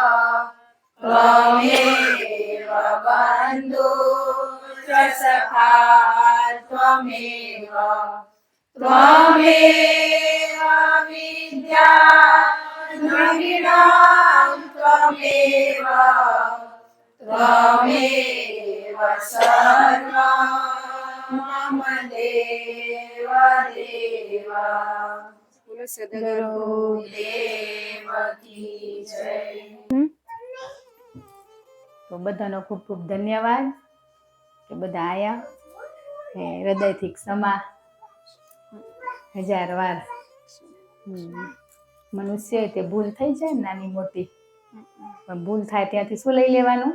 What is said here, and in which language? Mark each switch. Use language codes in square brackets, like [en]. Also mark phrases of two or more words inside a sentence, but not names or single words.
[sa] बन्धु च सखा त्वमेव विद्या द्रविणं त्वमेव सर्वं मम देव [hi] गुरुदेव की जय। [gu] તો બધાનો ખૂબ ખૂબ ધન્યવાદ કે બધા આયા હૃદયથી ક્ષમા હજાર વાર. મનુષ્ય તે ભૂલ થઈ જાય નાની મોટી, પણ ભૂલ થાય ત્યાંથી શું લઈ લેવાનું?